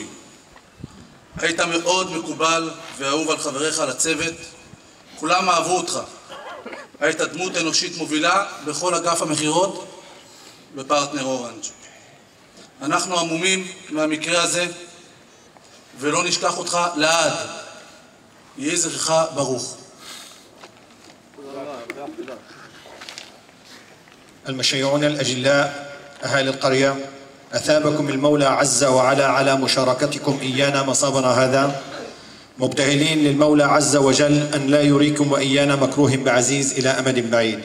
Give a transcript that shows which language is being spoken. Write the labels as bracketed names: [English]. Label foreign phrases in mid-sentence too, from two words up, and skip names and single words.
[Hebrew] היית מאוד מקובל ואהוב על חבריך לצוות, כולם אהבו אותך. היית דמות אנושית מובילה בכל אגף המחירות בפרטנר אורנג'. אנחנו עמומים מהמקרה הזה ולא נשכח אותך לעד. יהי זכרך ברוך. [Arabic] المشيعون الأجلاء أهالي القرية، أثابكم المولى عز وعلا على مشاركتكم إيانا مصابنا هذا، مبتهلين للمولى عز وجل أن لا يريكم وإيانا مكروه بعزيز إلى أمد بعيد.